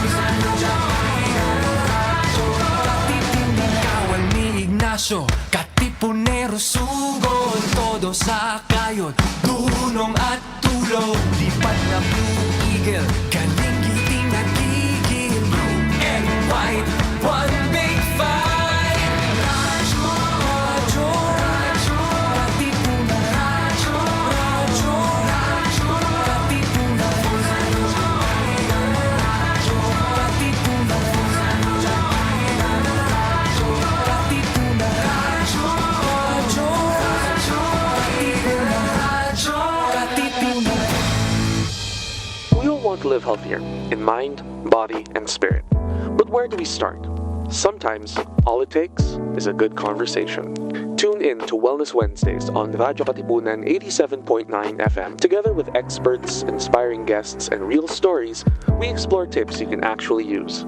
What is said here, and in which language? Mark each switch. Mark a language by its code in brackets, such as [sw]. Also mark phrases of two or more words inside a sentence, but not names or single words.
[tl] Radyo, Katipunan. Kawan ni Ignacio, Katipunero sugod, todo sa kayod, dunong at tulog. Lipat na Blue Eagle, kaning giting nagigil. [en] Blue and white, one big fight. Radyo, radyo, radyo, Katipunan. Radyo, radyo, radyo, Katipunan. Radyo, radyo, Katipunan. Radyo, Katipunan. Radyo, radyo, radyo, Katipunan. Radyo, Katipunan. We all want to live healthier in mind, body, and spirit. But where do we start? Sometimes, all it takes is a good conversation. Tune in to Wellness Wednesdays on Radyo Katipunan 87.9 FM. Together with experts, inspiring guests, and real stories, we explore tips you can actually use.